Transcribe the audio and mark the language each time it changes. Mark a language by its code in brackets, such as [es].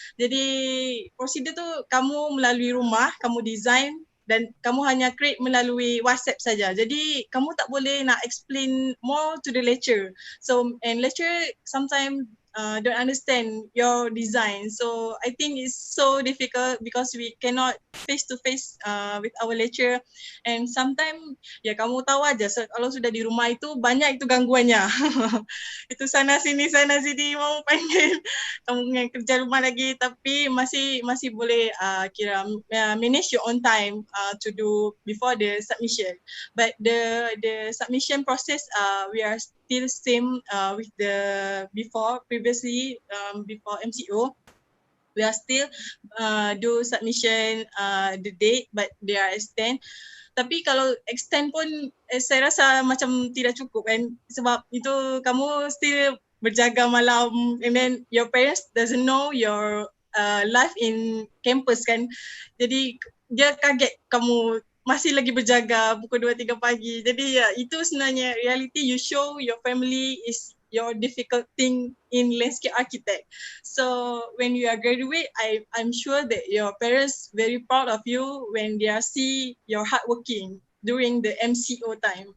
[ms] Jadi prosedur tu kamu melalui rumah, kamu design dan kamu hanya create melalui WhatsApp saja. Jadi kamu tak boleh nak [en] explain more to the lecturer. So and lecturer sometimes don't understand your design. So I think it's so difficult because we cannot face to face with our lecturer. And sometimes [ms] ya kamu tahu aja, kalau sudah di rumah itu banyak itu gangguannya. Itu sana sini mau panggil kamu yang kerja rumah lagi, tapi masih boleh kira [en] manage your own time to do before the submission. But the submission process we are still same with the previously before MCO. We are still do submission the date, but they are extend. [ms] Tapi kalau extend pun saya rasa macam tidak cukup kan, sebab itu kamu still berjaga malam, [en] and then your parents doesn't know your life in campus [ms] kan. Jadi dia kaget kamu masih lagi berjaga pukul 2-3 pagi. Jadi ya, itu sebenarnya [en] reality you show your family is your difficult thing in landscape architect. So when you are graduate, I'm sure that your parents very proud of you when they are see your hard working during the MCO time.